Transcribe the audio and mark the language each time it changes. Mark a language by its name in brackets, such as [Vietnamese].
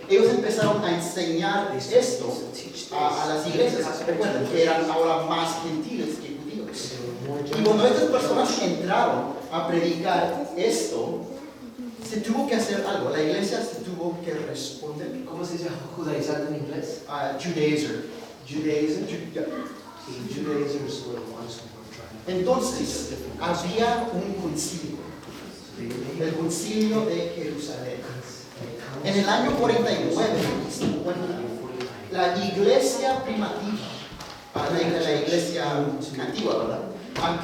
[Spanish] Ellos empezaron a enseñar esto a las iglesias. Recuerden que eran ahora más gentiles que judíos. Y cuando estas personas entraron a predicar esto, se tuvo que hacer algo. La iglesia se tuvo que responder. ¿Cómo se dice judaizante en inglés? [English] Judaizer. Judaism? Judaizers were the ones who were trying. [Spanish] Entonces, había un concilio. El concilio de Jerusalén. En el año 49 y 50, la iglesia primitiva, la iglesia antigua, ¿verdad?